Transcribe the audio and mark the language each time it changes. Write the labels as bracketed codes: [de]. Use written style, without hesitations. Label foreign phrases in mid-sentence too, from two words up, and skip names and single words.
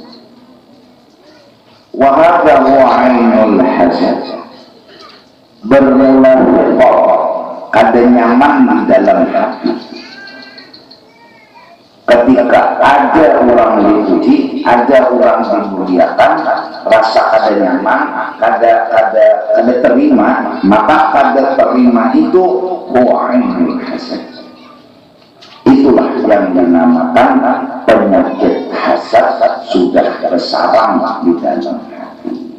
[ar] Wa hadza huwa ainul hasad, [bjn] berlaku kada nyaman di dalam hati ketika ada orang dipuji, ada orang dimuliakan, rasa kada nyaman, kada terima, maka kada terima itu [ar] huwa ainul hasad. [id] Itulah yang dinamakan penyakit hasad sudah bersarang di dalam hati.